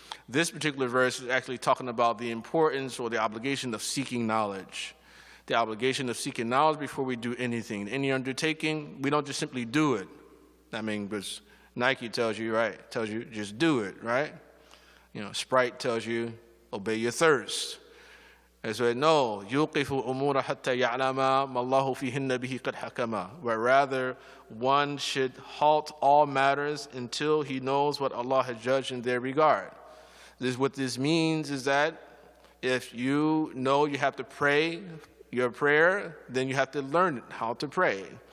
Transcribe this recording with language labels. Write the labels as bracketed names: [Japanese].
[English] This particular verse is actually talking about the importance or the obligation of seeking knowledge. The obligation of seeking knowledge before we do anything. Any undertaking, we don't just simply do it. I mean, because Nike tells you, right, tells you just do it, right? Sprite tells you, obey your thirst. [Arabic] And so no, يُوقِفُ الْأُمُورَ حَتَّى يَعْلَمَ مَا اللَّهُ فِيهِنَّ بِهِ قَدْ حَكَمَ. [English] But rather, one should halt all matters until he knows what Allah has judged in their regard. What this means is that if you know you have to pray your prayer, then you have to learn how to pray.